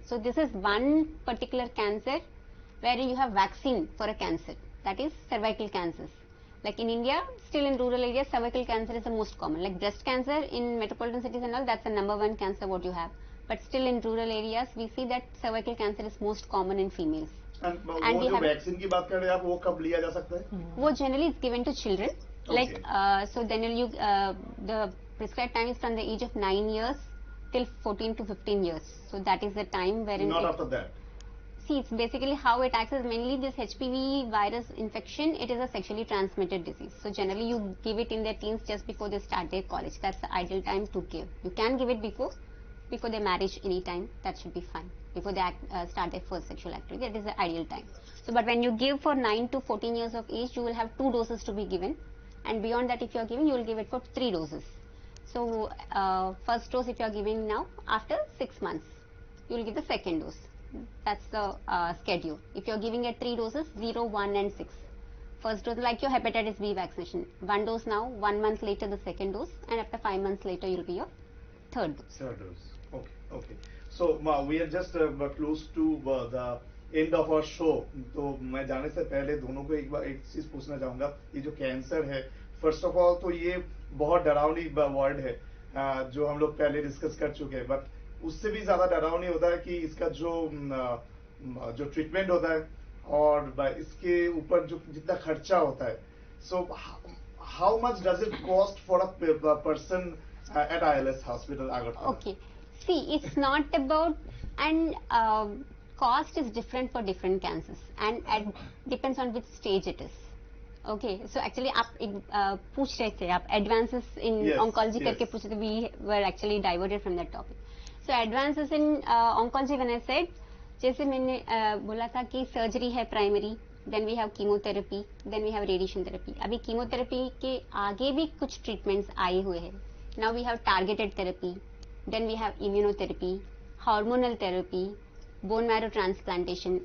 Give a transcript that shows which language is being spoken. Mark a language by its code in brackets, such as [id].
[en] So this is one particular cancer where you have vaccine for a cancer, that is cervical cancers. Like in India, still in rural areas, cervical cancer is the most common. Like breast cancer in metropolitan cities and all, that's the #1 cancer what you have. But still in rural areas, we see that cervical cancer is most common in females. [hi] And वो जो vaccine की बात कर रहे हैं आप, वो कब लिया जा सकता है? [en] वो generally is given to children. Okay. Like so then you the prescribed time is from the age of 9 years till 14 to 15 years. So that is the time wherein Not after that. See, it's basically how it acts is mainly this HPV virus infection. It is a sexually transmitted disease. So generally you give it in their teens just before they start their college. That's the ideal time to give. You can give it before their marriage anytime. That should be fine. Before they start their first sexual activity, that is the ideal time. So but when you give for 9 to 14 years of age, you will have 2 doses to be given. And beyond that, if you are giving, you will give it for 3 doses. So first dose if you are giving now, after 6 months, you will give the second dose. That's the schedule. If you are giving at 3 doses, 0, 1 and 6. First dose, like your hepatitis B vaccination. 1 dose now, 1 month later the second dose, and after 5 months later you will be your third dose. Third dose. Okay. So we are just close to end of our show. [hi] तो मैं जाने से पहले दोनों को एक बार एक चीज पूछना चाहूंगा, ये जो कैंसर है, फर्स्ट ऑफ ऑल तो ये बहुत डरावनी वर्ड है, जो हम लोग पहले डिस्कस कर चुके हैं, बट उससे भी ज्यादा डरावनी होता है कि इसका जो ट्रीटमेंट होता है और इसके ऊपर जो जितना खर्चा होता है। [en] So how much does it cost for a person at ILS hospital Agartala? Okay. See, it's not about, and cost is different for different cancers, and depends on which stage it is. Okay. So actually, [hi] आप एक पूछ रहे थे, आप advances in oncology करके पूछ रहे थे. [en] We were actually diverted from that topic. So advances in oncology, when I said, [hi] जैसे मैंने बोला था कि सर्जरी है primary, [en] Then we have chemotherapy, then we have radiation therapy. [hi] अभी कीमोथेरेपी के आगे भी कुछ ट्रीटमेंट्स आए हुए हैं. [en] Now we have targeted therapy, then we have immunotherapy, hormonal therapy, bone marrow transplantation.